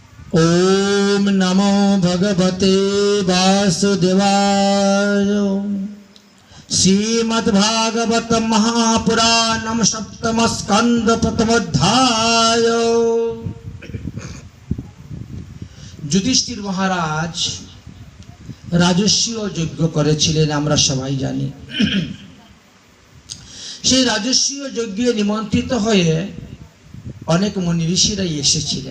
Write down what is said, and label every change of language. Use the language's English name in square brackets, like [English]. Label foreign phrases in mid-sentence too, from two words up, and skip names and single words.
[Sanskrit] ओम नमो भगवते वासुदेवाय। श्रीमद्भागवत महापुराणम सप्तम स्कंद प्रथमोध्याय। [Bangla] যুধিষ্ঠির মহারাজ রাজস্বীয় যজ্ঞ করেছিলেন, আমরা সবাই জানি। সেই রাজস্বীয় যজ্ঞে নিমন্ত্রিত হয়ে অনেক মুনি ঋষিরাই এসেছিলেন।